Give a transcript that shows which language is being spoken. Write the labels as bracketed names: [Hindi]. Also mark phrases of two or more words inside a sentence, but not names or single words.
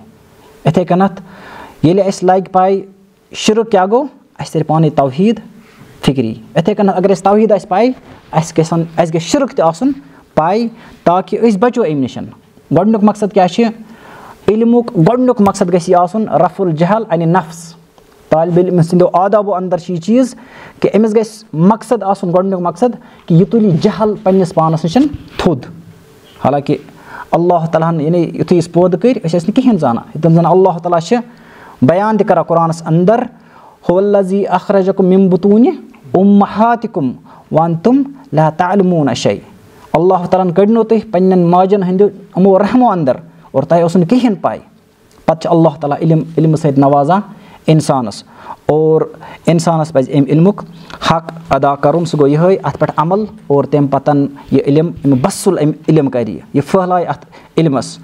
[Kashmiri] یِتھَے کٔنٮ۪تھ ییٚلہِ اَسہِ لگہِ پاے شِرک کیٛاہ گوٚو اَسہِ ترِ پانَے توحیٖد فِکری. یِتھَے کٔنٮ۪تھ اگر اَسہِ توحیٖد آسہِ پاے اَسہِ گژھِ شِرک تہِ آسُن پاے, تاکہِ أسۍ بچو اَمہِ نِش. گۄڈنیُک مقصد کیٛاہ چھِ, علمُک گۄڈنیُک مقصد گژھِ یہِ آسُن [Arabic] رفع الجہل عن النفس. [Kashmiri] طالبہِ علمہٕ سٕنٛدیو آدابو اندر چھِ یہِ چیٖز کہِ أمِس گژھِ مقصد آسُن گۄڈنیُک مقصد کہِ یہِ تُلہِ جہل پنٛنِس پانَس نِش تھوٚد. حالانکہِ اللہ تعالیٰ ہَن یعنی یُتھُے أسۍ پٲدٕ کٔرۍ أسۍ ٲسۍ نہٕ کِہیٖنۍ زانان. ییٚتٮ۪ن زَن اللہ تعالیٰ چھِ بیان تہِ کران قرآنَس اندر [Arabic] هو الذی اخرجکم من بطون امہاتکم وانتم لا تعلمون شیء. [Kashmiri] اللہ تعالیٰ ہَن کٔڑنو تُہۍ پنٛنٮ۪ن ماجَن ہٕنٛدیو یِمو رحمو اندر, اور تۄہہِ اوسوٕ نہٕ کِہیٖنۍ پاے. پَتہٕ چھِ اللہ تعالیٰ علمہٕ سۭتۍ نوازان اِنسانَس, اور اِنسانَس پَزِ اَمہِ علمُک حق ادا کَرُن. سُہ گوٚو یِہوٚے اَتھ پٮ۪ٹھ عمل, اور تَمہِ پَتہٕ یہِ علم بَسُل اَمہِ علم کَرِ یہِ پھٔہلایہِ اَتھ علمَس.